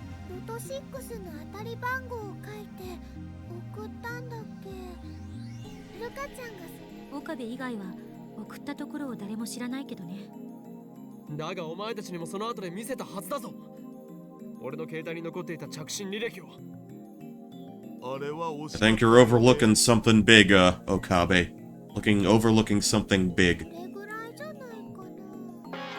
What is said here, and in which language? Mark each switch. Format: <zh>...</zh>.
<ja>ロト6の当たり番号を書いて送ったんだっけ。ルカちゃんが岡部以外は送ったところを誰も知らないけどね。だがお前たちにもその後で見せたはずだぞ。俺の携帯に残っていた着信履歴を。あれは</ja> <en>I think you're overlooking something big, Okabe. Overlooking something big.</en> <ja>これぐらいじゃないかな。</ja>